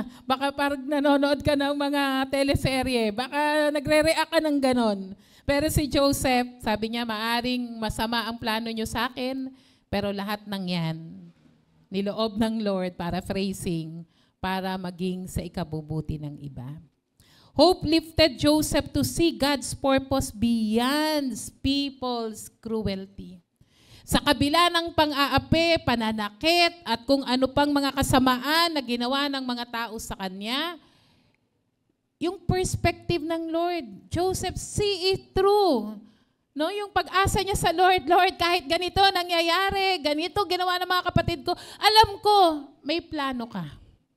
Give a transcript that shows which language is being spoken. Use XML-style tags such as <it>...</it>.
<tl>Baka parang nanonood ka ng mga teleserye, baka nagre-react ka ng ganon. Pero si Joseph, sabi niya, maaring masama ang plano niyo sa akin, pero lahat ng yan, niloob ng Lord, paraphrasing, para maging sa ikabubuti ng iba.</tl> <en>Hope lifted Joseph to see God's purpose beyond people's cruelty.</en> <tl>Sa kabila ng pang-aapi, pananakit, at kung ano pang mga kasamaan na ginawa ng mga tao sa kanya, yung perspective ng Lord, Joseph,</tl> <en>see it through.</en> <tl>No, yung pag-asa niya sa Lord, Lord, kahit ganito nangyayari, ganito ginawa ng mga kapatid ko, alam ko, may plano ka.</tl>